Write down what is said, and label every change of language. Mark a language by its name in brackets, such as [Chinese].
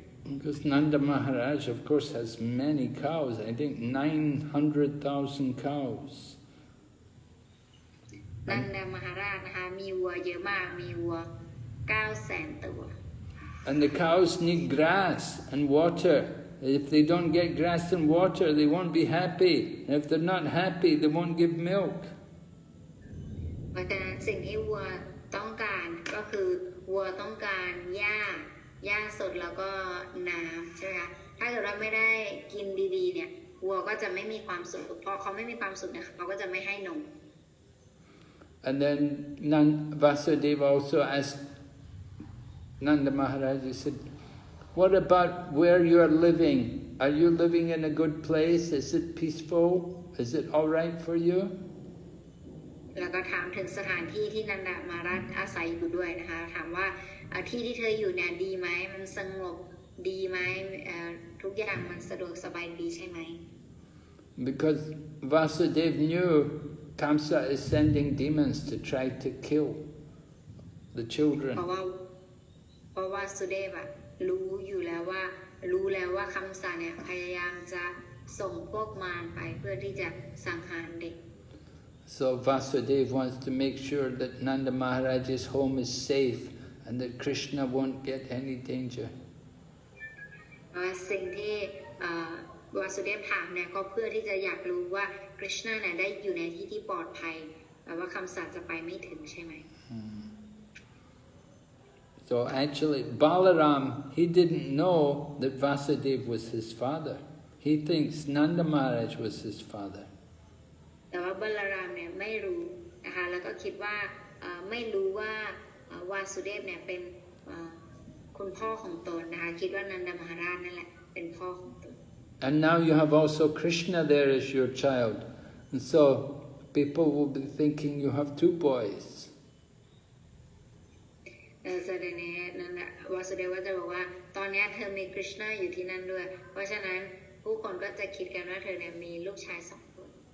[English] Because Nanda Maharaj, of course, has many cows. I think 900,000 cows. [Thai] นันดามหาราชนะคะมีวัวเยอะมากมีวัว 900,000 ตัว [English] And the cows need grass and water. If they don't get grass and water, they won't be happy. And if they're not happy, they won't give milk. [Thai] เพราะฉะนั้นสิ่งที่วัวต้องการก็คือวัวต้องการหญ้าสดแล้วก็น้ำใช่ไหมคะถ้าเกิดว่าไม่ได้กินดีๆเนี่ยวัวก็จะไม่มีความสุขพอเขาไม่มีความสุขเนี่ยเขาก็จะไม่ให้นม [English] And then Vasudeva also asked Nanda Maharaj, he said, what about where you are living? Are you living in a good place? Is it peaceful? Is it all right for you? [Thai] แล้วก็ถามถึงสถานที่ที่นันดามาราชอาศัยอยู่ด้วยนะคะถามว่าที่ที่เธออยู่เนี่ยดีไหมมันสงบดีไหมทุกอย่างมันสะดวกสบายดีใช่ไหม [English] Because Vasudeva knew Kamsa is sending demons to try to kill the children. [Thai] เพราะว่าสุเดฟรู้แล้วว่าคำสาเนี่ยพยายามจะส่งพวกมารไปเพื่อที่จะสังหารเด็ก [English] So Vasudeva wants to make sure that Nanda Maharaj's home is safe and that Krishna won't get any danger. [Thai] สิ่งที่วาสุเดฟถามเนี่ยก็เพื่อที่จะอยากรู้ว่าคริชนาเนี่ยได้อยู่ในที่ที่ปลอดภัยแต่ว่าคำสาจะไปไม่ถึงใช่ไหม [English] So actually Balaram, he didn't know that Vasudeva was his father. He thinks Nanda Maharaj was his father. [Thai] แต่ว่าบาลารามเนี่ยไม่รู้นะคะแล้วก็คิดว่าไม่รู้ว่าวาสุเดฟเนี่ยเป็นคุณพ่อของตนนะคะคิดว่านันดามหาราชนั่นแหละเป็นพ่อของตน [English] And now you have also Krishna there as your child. And so people will be thinking you have two boys. [Thai] แสดงนี้วาสุเดฟก็จะบอกว่าตอนนี้เธอมีคริชนาอยู่ที่นั่นด้วยเพราะฉะนั้นผู้คนก็จะคิดกันว่าเธอเนี่ยมีลูกชาย2 คน